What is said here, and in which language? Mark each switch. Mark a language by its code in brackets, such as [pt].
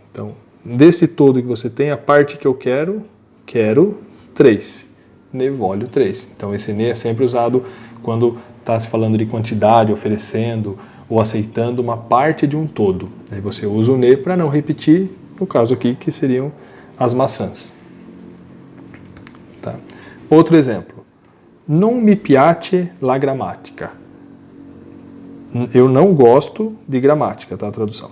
[pt] Então, desse todo que você tem, a parte que eu quero 3. [it] Ne voglio 3. [pt] Então, esse ne é sempre usado quando está se falando de quantidade, oferecendo ou aceitando uma parte de um todo. Aí você usa o ne para não repetir, no caso aqui, que seriam as maçãs. Tá. Outro exemplo. [it] Non mi piace la grammatica. [pt] Eu não gosto de gramática, tá? A tradução.